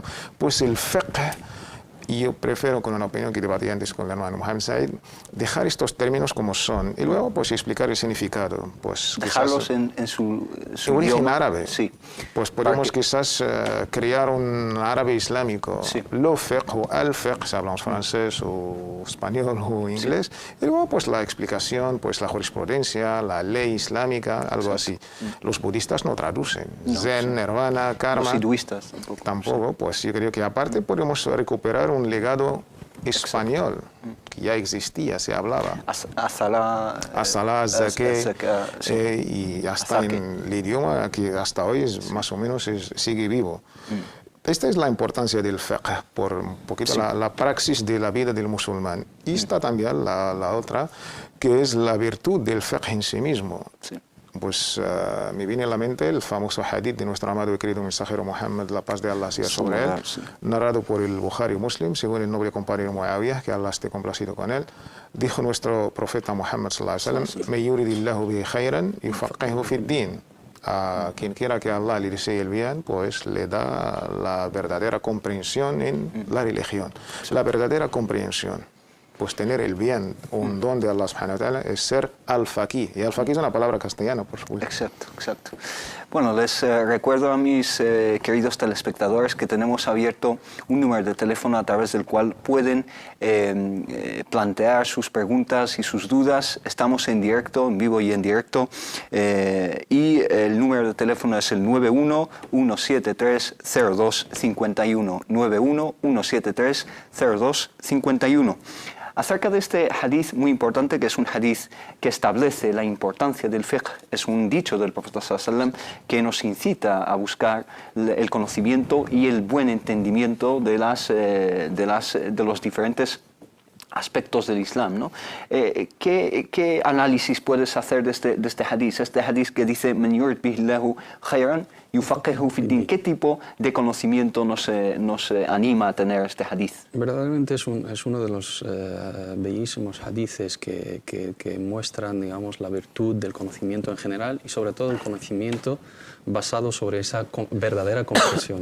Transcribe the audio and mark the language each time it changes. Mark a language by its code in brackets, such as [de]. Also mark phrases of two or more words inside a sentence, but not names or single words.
[es] Pues el fiqh, y yo prefiero, con una opinión que debatí antes con el hermano Mohamed Said, dejar estos términos como son y luego pues explicar el significado. Pues, dejarlos en su origen idioma árabe. Sí. Pues podemos quizás crear un árabe islámico. Sí. Lo fiqh o al fiqh, si hablamos francés o español o inglés. Y luego pues la explicación, pues la jurisprudencia, la ley islámica, algo así. Los budistas no traducen. Zen, nirvana, karma. Los hinduistas tampoco. Pues yo creo que aparte podemos recuperar un legado español que ya existía, se hablaba. [ar] الصلاة، زكاة, [es] y hasta en el idioma que hasta hoy es más o menos sigue vivo. Esta es la importancia del fiqh, por un poquito la praxis de la vida del musulmán. Y está también la otra, que es la virtud del fiqh en sí mismo. Pues me viene a la mente el famoso hadith de nuestro amado y querido mensajero Muhammad, la paz de Allah sea sobre él, narrado por el Bukhari Muslim, según el noble compañero Muawiyah, que Allah esté complacido con él. Dijo nuestro profeta Muhammad [ar] صلى الله عليه وسلم: "من يرد الله به خيرا يفقهه في الدين". [es] A quien quiera que Allah le desee el bien, pues le da la verdadera comprensión en la religión. La verdadera comprensión. Pues tener el bien, un don de [ar] الله سبحانه وتعالى, [es] es ser al-faqih. Y al-faqih es una palabra castellana, por supuesto. Exacto. Bueno, les recuerdo a mis queridos telespectadores que tenemos abierto un número de teléfono a través del cual pueden plantear sus preguntas y sus dudas. Estamos en directo, en vivo y en directo. Y el número de teléfono es el 91-173-0251. 91-173-0251. Acerca de este hadith muy importante, que es un hadith que establece la importancia del fiqh, es un dicho del profeta [ar] صلى الله عليه وسلم [es] que nos incita a buscar el conocimiento y el buen entendimiento de los diferentes aspectos del Islam, ¿no? ¿Qué análisis puedes hacer de este hadith? Este hadith que dice [ar] "من يرد الله به خيرا يفقهه في الدين". [es] ¿Qué tipo de conocimiento nos anima a tener este hadith? Verdaderamente es uno de los bellísimos hadices que muestran, digamos, la virtud del conocimiento en general y sobre todo el conocimiento basado sobre esa verdadera comprensión.